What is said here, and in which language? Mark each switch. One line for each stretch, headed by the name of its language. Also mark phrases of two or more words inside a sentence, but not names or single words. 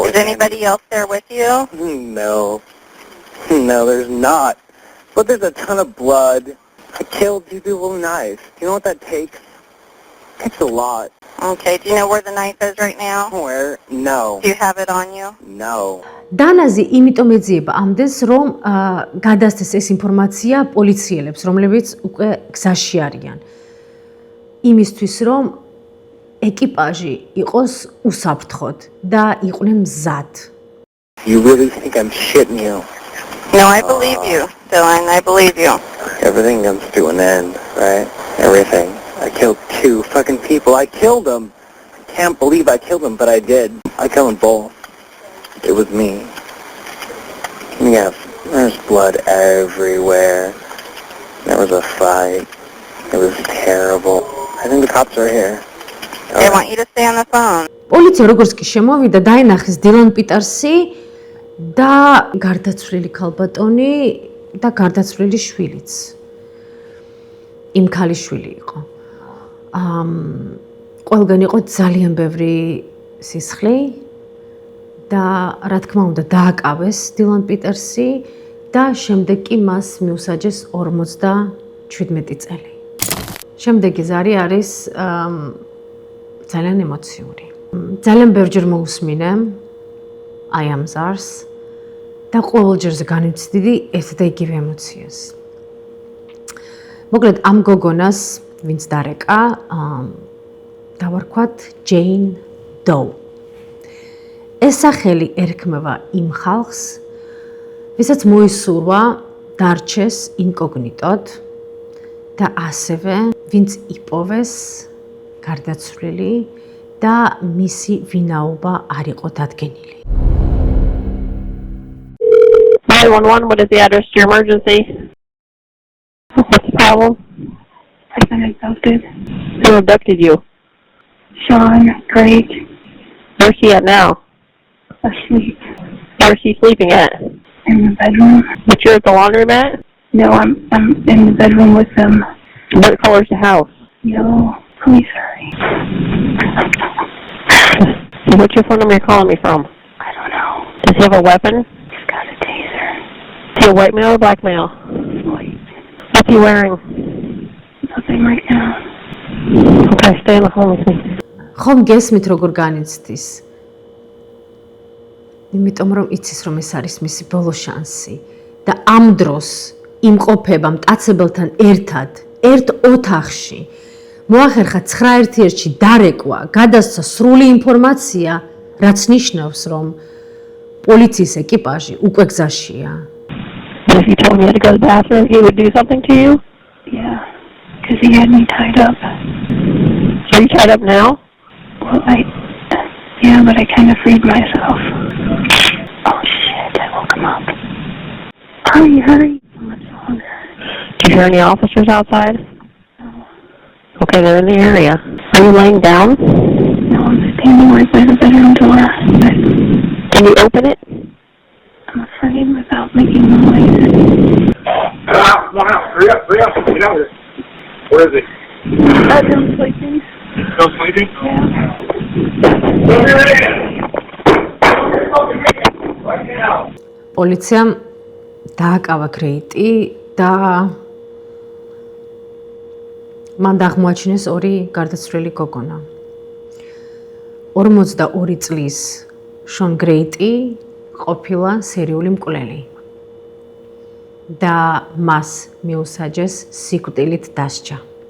English: Is anybody else there with you? No. No, there's not. But there's a ton of blood. I killed 2 people with a knife. You know what that takes? It takes a lot. Okay. Do you know where the knife is right now? Where? No. Do you have it on you? No.
Georgian: დანაზი იმიტომ ეძიება ამდენს, რომ გადასცეს ეს ინფორმაცია პოლიციელებს, რომლებიც უკვე გზაში არიან. იმისთვის, რომ ეკიპაჟი იყოს უსაფრთხოდ და იყვნენ მზად.
English: You really think I'm shitting you? No, I believe you, Dylan. I believe you. Everything comes to an end, right? Everything. I killed 2 fucking people. I killed them. I can't believe I killed them, but I did. I killed them both. It was me. Yeah, there's blood everywhere. There was a fight. It was terrible. I think the cops are here. They want you to stay on the phone.
Georgian: პოლიცია როგორც კი შემოვიდა, დაინახეს დილან პიტერსი და გარდაცვლილი ქალბატონი და გარდაცვლილი შვილიც. იმ ქალის შვილი იყო. ყველგან იყო ძალიან ბევრი სისხლი და რა თქმა უნდა დააკავეს დილან პიტერსი და შემდეგ კი მას მიუსაჯეს 57 წელი. შემდეგი ზარი არის ძალიან ემოციური. ძალიან ბევრჯერ მოусმინე I am zars და ყოველჯერზე განვიცდი ერთ და იგივე ემოციას. მოკლედ ამ გოგონას ვინც დარეკა, დავარქვათ Jane Doe. ეს სახელი ერქმევა იმ ხალხს, ვისაც მოისურვა დარჩეს ინკოგნიტოდ და ასევე ვინც იპოვეს გარდაცვლილი და მისი ვინაობა არ იყო დადგენილი.
English: 911, what is the address to your emergency? What's the problem? I've been abducted. Who abducted you? Sean, Craig, Where's he at now? asleep Where's he sleeping at? in the bedroom. But you're at the laundromat? No, I'm in the bedroom with them. What color's the house? Yellow. Please hurry. What's your phone number you're calling me from? I don't know. Does he have a weapon? He's got a taser. Is he a white male or black male? Wait, What's he wearing? nothing right now. Okay, stay on the phone with me.
Georgian: ხომ გესმით როგორ განიცდის? იმიტომ რომ იცის რომ ეს არის მისი ბოლო შანსი და ამ დროს იმყოფება მტაცებელთან ერთად, ერთ ოთახში. მოახერხა 911-ში დარეკვა, გადასცა სრული ინფორმაცია, რაც ნიშნავს რომ პოლიციის ეკიპაჟი უკვე გზაშია.
English: If you told me you had to go to the bathroom, he would do something to you? Yeah, because he had me tied up. Are you tied up now? Well, yeah, but I kind of freed myself. Oh shit, I woke him up. Hurry, hurry. What's wrong? Do you hear any officers outside? Okay, they're in the area. Are you laying down? No, I'm standing right by the bedroom door. But Can you open it? I'm afraid without making noise. Come out, hurry up, get out here. Where is he? Bedroom sleeping. Still sleeping? Yeah.
Georgian: პოლიციამ დააკავა გრეიტი და მან აღმოაჩინეს 2 გარდაცვლილი გოგონა. 42 წლის შონ გრეიტი ყოფილა სერიული მკვლელი და მას მიუსაჯეს სიკვდილით დასჯა.